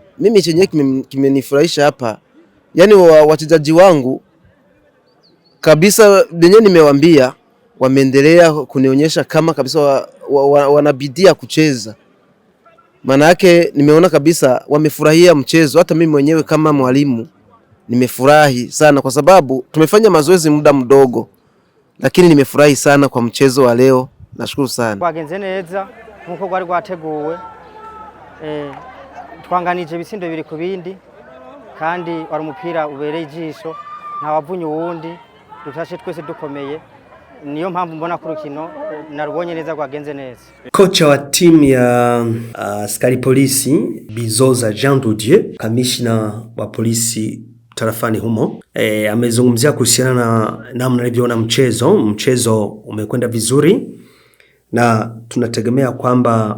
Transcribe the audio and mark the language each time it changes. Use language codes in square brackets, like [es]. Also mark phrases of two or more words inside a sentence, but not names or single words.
[sw] Mimi chenye kimenifurahisha hapa, yani wachezaji wangu kabisa wenyewe nimewaambia, wameendelea kunionyesha kama kabisa wanabidia kucheza. Maana yake nimeona kabisa wamefurahia mchezo. Hata mimi mwenyewe kama mwalimu nimefurahi sana, kwa sababu tumefanya mazoezi muda mdogo, lakini nimefurahi sana kwa mchezo wa leo. Nashukuru sana. [rn] Wagenze neza nkuko gwari gwateguwe, twanganije ibisindo 2 ku bindi, kandi wari umupira ubereye ijisho, nta wavunye uwundi, dutashe twese dukomeye. Niyo mpamvu mbona ku rukino narubonye neza gwagenze neza. [sw] Kocha wa timu ya askari polisi Bizoza Jean Didier, kamishna wa polisi tarafani humo, amezungumzia kuhusiana na namna alivyoona mchezo umekwenda vizuri, na tunategemea kwamba